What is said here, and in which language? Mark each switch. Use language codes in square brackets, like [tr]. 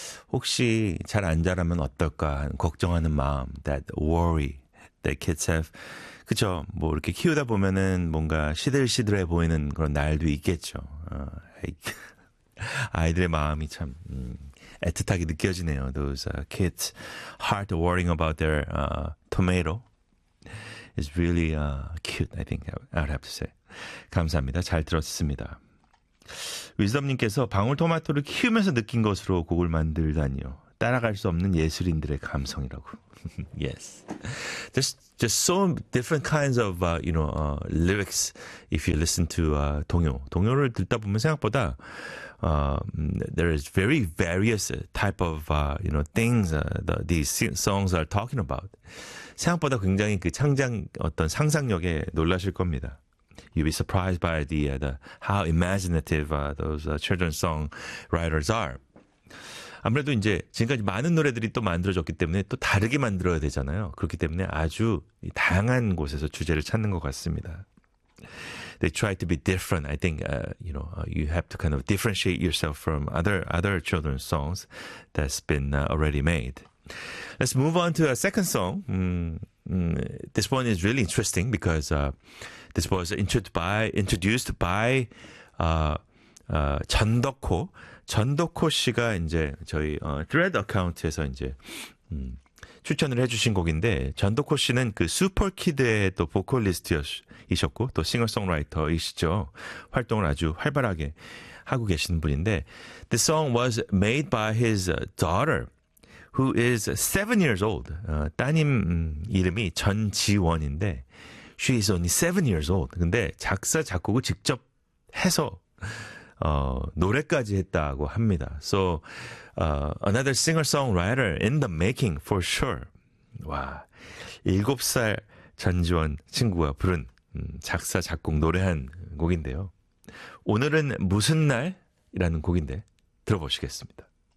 [ko] 혹시 잘안 자라면 어떨까 걱정하는 마음. [en] That worry that kids have. [ko] 그쵸. 뭐 이렇게 키우다 보면은 뭔가 시들시들해 보이는 그런 날도 있겠죠. 아이들의 마음이 참 애틋하게 느껴지네요. [en] Those kids' heart worrying about their tomato is really cute, I think I would have to say. [ko] 감사합니다. 잘 들었습니다. 위즈덤님께서 방울토마토를 키우면서 느낀 것으로 곡을 만들다니요. 따라갈 수 없는 예술인들의 감성이라고. [en] Yes. There's so different kinds of lyrics if you listen to 동요. [ko] 동요를 듣다 보면 생각보다 [en] there is very various type of things these songs are talking about. [ko] 생각보다 굉장히 그 창작 어떤 상상력에 놀라실 겁니다. [en] You'll be surprised by how imaginative those children song writers are. [ko] 아무래도 이제 지금까지 많은 노래들이 또 만들어졌기 때문에 또 다르게 만들어야 되잖아요. 그렇기 때문에 아주 다양한 곳에서 주제를 찾는 것 같습니다. [en] They try to be different. I think you have to kind of differentiate yourself from other children's songs that's been already made. Let's move on to a second song. This one is really interesting because this was introduced by 전덕호. [ko] 전덕호 씨가 이제 저희 Thread 어카운트에서 이제 추천을 해주신 곡인데 전덕호 씨는 그 슈퍼키드의 또 보컬리스트이셨고 또 싱어송라이터이시죠. 활동을 아주 활발하게 하고 계시는 분인데 [en] The song was made by his daughter. Who is 7 years old? [ko] 따님 이름이 전지원인데, [en] she is only 7 years old. [ko] 근데 작사, 작곡을 직접 해서, 노래까지 했다고 합니다. [en] So, another singer-songwriter in the making, for sure. [ko] 와, 7살 전지원 친구가 부른 작사, 작곡, 노래한 곡인데요. 오늘은 무슨 날? 이라는 곡인데, 들어보시겠습니다.